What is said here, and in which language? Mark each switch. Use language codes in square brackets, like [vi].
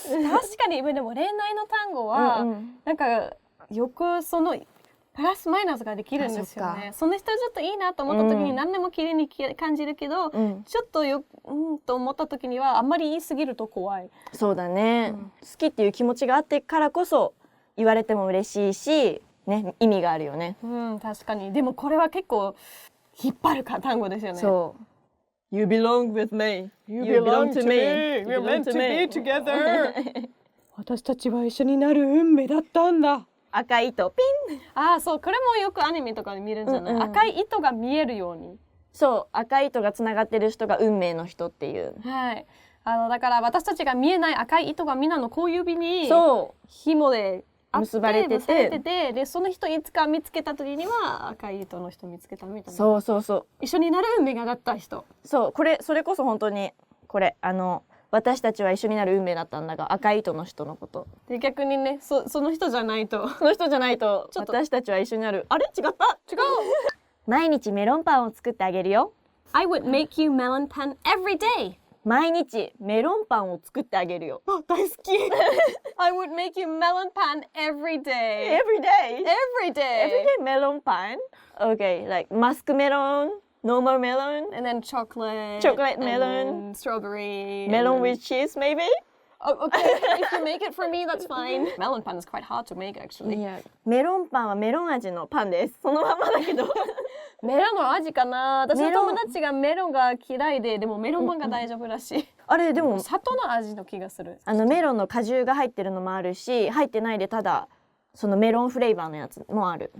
[ja] 確かにでも恋愛の単語は、なんかよくそのプラスマイナスができるんですよね。その人ちょっといいなと思った時に何でも綺麗に感じるけど、ちょっとと思った時にはあんまり言い過ぎると怖い。そうだね、好きっていう気持ちがあってからこそ言われても嬉しいし、ね、意味があるよね。確かに。でもこれは結構引っ張る単語ですよね。そう。 [en] You belong with me. You belong to me. We're meant to be together. [ja] 私たちは一緒になる運命だったんだ。赤い糸ピン。そう、これもよくアニメとかで見るんじゃない？赤い糸が見えるように。そう、赤い糸がつながってる人が運命の人っていう。はい。だから私たちが見えない赤い糸がみんなの小指に紐で結ばれてて、でその人いつか見つけた時には赤い糸の人見つけたみたいな。そう。一緒になる運命がだった人。そう、それこそ本当にこれ私たちは一緒になる運命だったんだが、赤い糸の人のこと。で逆にね、その人じゃないと私たちは一緒になる。あれ違った。違う。毎日メロンパンを作ってあげるよ。 [en] I would make you melon pan every day. [ja] 毎日メロンパンを作ってあげるよ。あ、大好き。 [en] I would make you melon pan every day. Every day? Every day. Every day melon pan? Okay, like musk melon, normal melon, and then chocolate. Chocolate melon. And strawberry. Melon with cheese maybe? Oh, okay. If you make it for me, that's fine. Melon pan is quite hard to make, actually. Yeah. [ja] メロンパンはメロン味のパンです。そのままだけど。メロンの味かな。私の友達がメロンが嫌いで、でもメロンパンが大丈夫らしい。あれでも砂糖の味の気がする。メロンの果汁が入ってるのもあるし、入ってないでただそのメロンフレーバーのやつもある。